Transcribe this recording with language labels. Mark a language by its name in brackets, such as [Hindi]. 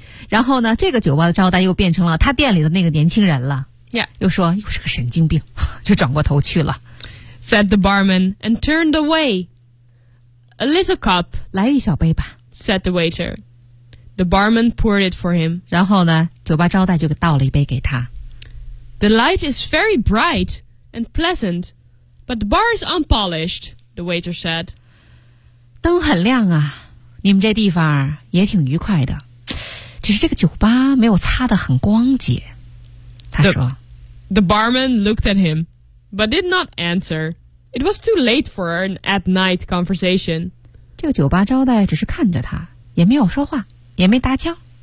[Chinese] 然后呢，这个酒吧的招待又变成了他店里的那个年轻人了。 [English] Yeah. [Chinese] 又说又是个神经病，就转过头去了。 [English] Said the barman and turned away. A little cup. [Chinese] 来一小杯吧。 [English] Said the waiter. The barman poured it for him. [Chinese] 然后呢，酒吧招待就倒了一杯给他。 [English] The light is very bright and pleasant, but the bar is unpolished. The waiter said. [Chinese] 灯很亮啊。你们这地方也挺愉快的，只是这个酒吧没有擦得很光洁。他说 [English] The barman looked at him, but did not answer. It was too late for an at-night conversation. [Chinese] 这个酒吧招待只是看着他，也没有说话，也没搭腔。